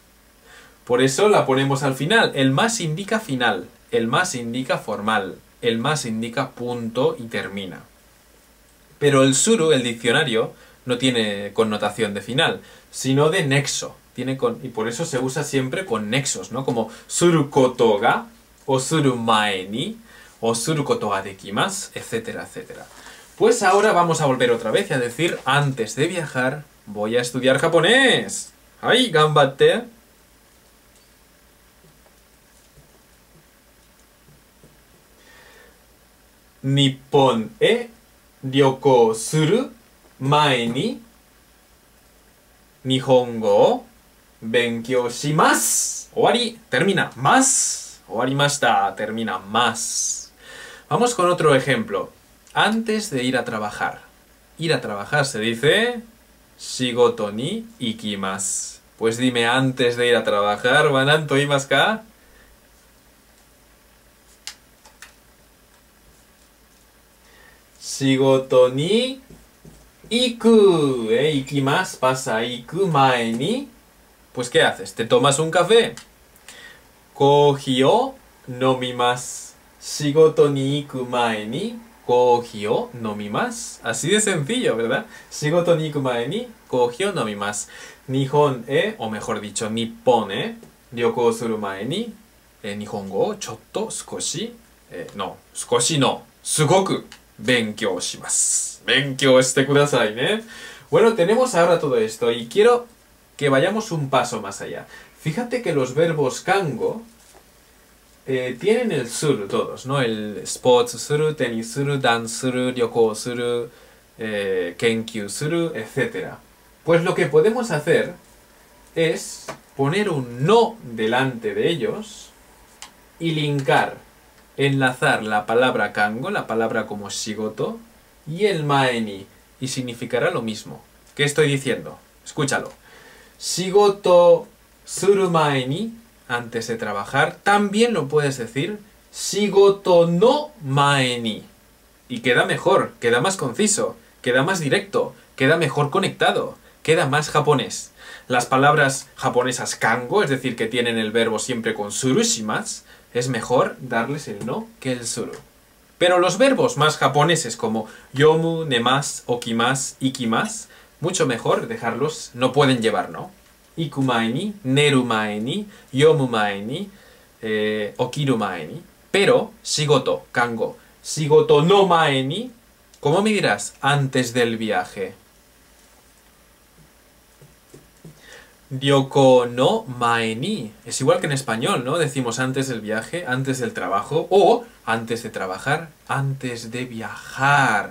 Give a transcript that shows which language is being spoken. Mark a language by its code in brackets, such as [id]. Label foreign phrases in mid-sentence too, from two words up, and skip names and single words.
[es] Por eso la ponemos al final. El más indica final, el más indica formal, el más indica punto y termina. Pero el suru, el diccionario, no tiene connotación de final, sino de nexo. Y por eso se usa siempre con nexos, ¿no? [ja] Como すること が、o する前に、o することができます, [es] etcétera, etcétera. Pues ahora vamos a volver otra vez a decir, antes de viajar, voy a estudiar japonés. ¡Ay, [ja] がんばって！日本へ旅行する前に日本語を勉強します. [es] Owari, termina. Más. Owarimashita, termina. Más. Vamos con otro ejemplo. Antes de ir a trabajar. Ir a trabajar se dice [ja] 仕事に行きます. [es] Pues dime antes de ir a trabajar, [ja] は何と言いますか? 仕事に行く、行きます pasa 行く前に. [es] Pues ¿qué haces? ¿Te tomas un café? [ja] コーヒーを飲みます. 仕事に行く前にコーヒーを飲みます. [es] Así de sencillo, ¿verdad? [ja] 仕事に行く前にコーヒーを飲みます. [es] Nihon o mejor dicho, [ja] 日本旅行する前に日本語をちょっと少し、の、少しの、すごく勉強します. 勉強してください, [es] ¿eh? Bueno, tenemos ahora todo esto y quiero que vayamos un paso más allá. Fíjate que los verbos kango tienen el suru todos, ¿no? [ja] El スポーツする、テニスする、ダンスする、旅行する、研究する, [es] etc. Pues lo que podemos hacer es poner un no delante de ellos y linkar, enlazar la palabra kango, la palabra como shigoto, y el [ja] 前に, [es] y significará lo mismo. ¿Qué estoy diciendo? Escúchalo. [ja] 仕事する前に, [es] antes de trabajar, también lo puedes decir [ja] 仕事の前に. [es] Y queda mejor, queda más conciso, queda más directo, queda mejor conectado, queda más japonés. Las palabras japonesas kango, es decir, que tienen el verbo siempre con [ja] する します, [es] es mejor darles el no que el suru. Pero los verbos más japoneses como [ja] 読む、寝ます、起きます、行きます, [es] mucho mejor dejarlos, no pueden llevar no. [ja] 行く前に、寝る前に、読む前に、起きる前に. [es] Pero, [ja] 仕事、漢語、仕事の前に, [es] ¿cómo me dirás? Antes del viaje. [ja] 旅行の前に. [es] Es igual que en español, ¿no? Decimos antes del viaje, antes del trabajo, o antes de trabajar, antes de viajar.